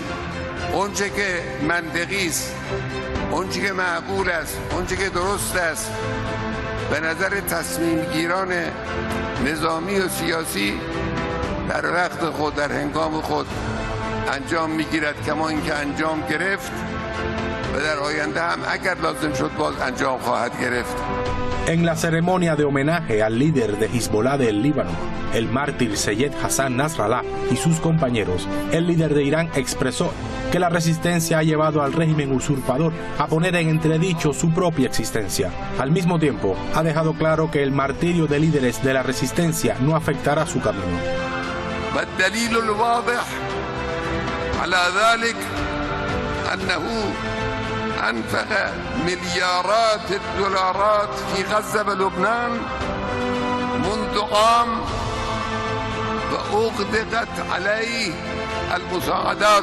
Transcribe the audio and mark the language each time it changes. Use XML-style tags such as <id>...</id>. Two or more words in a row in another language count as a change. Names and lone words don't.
<fa>اونچه که منطقی است، اونچه که معقول است، اونچه که درست است به نظر تصمیم گیران نظامی و سیاسی در وقت خود، در هنگام خود انجام میگیرد، کما اینکه انجام گرفت و در آینده هم اگر لازم شد باز انجام خواهد گرفت.</fa> <es>En la ceremonia de homenaje al líder de Hezbollah del Líbano, el mártir Seyed Hassan Nasrallah y sus compañeros, el líder de Irán expresó que la resistencia ha llevado al régimen usurpador a poner en entredicho su propia existencia. Al mismo tiempo, ha dejado claro que el martirio de líderes de la resistencia no afectará su camino.</es> <ar>أنفق مليارات الدولارات في غزة ولبنان منذ قام وأغدقت عليه المساعدات</ar>